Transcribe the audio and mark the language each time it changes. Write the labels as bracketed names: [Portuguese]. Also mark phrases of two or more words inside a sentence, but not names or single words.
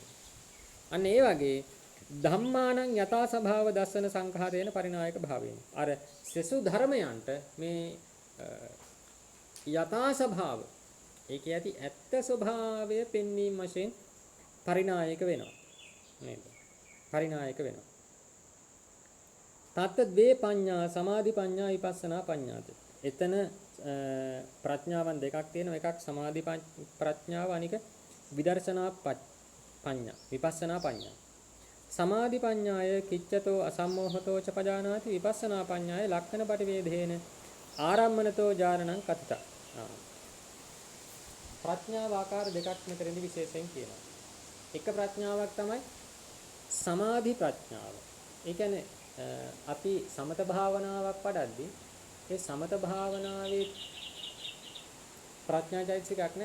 [Sinhala] අන්න ඒ වගේ [Pali] ධම්මානං යථා ස්වභාව දස්සන සංඛාරේන පරිනායක භාවයෙන්. [Sinhala] අර සසු ධර්මයන්ට මේ යථා ස්වභාව ඒකේ ඇති ඇත්ත ස්වභාවය පෙන්වීම වශයෙන් පරිනායක වෙනවා. නේද? පරිනායක වෙනවා. [Pali] තත්ත ද්වේ පඤ්ඤා සමාධි පඤ්ඤා විපස්සනා පඤ්ඤාති. [Sinhala] එතන ප්‍රඥාවන් දෙකක් තියෙනවා. එකක් සමාධි ප්‍රඥාව අනික විදර්ශනා [Pali] පඤ්ඤා විපස්සනා පඤ්ඤා. සමාධි පඤ්ඤාය කිච්ඡතෝ අසම්මෝහතෝ ච පජානාති විපස්සනා පඤ්ඤාය ලක්ෂණ පටිවේදේන ආරම්මනතෝ ඥානං කතිත. [Sinhala] ප්‍රඥාව ආකාර දෙකක් මෙතනදී විශේෂයෙන් කියනවා. එක ප්‍රඥාවක් තමයි සමාධි ප්‍රඥාව. ඒ කියන්නේ අපි සමත භාවනාවක් වඩද්දී ඒ සමත භාවනාවේ ප්‍රඥාචෛතසිකයක් නැද්ද?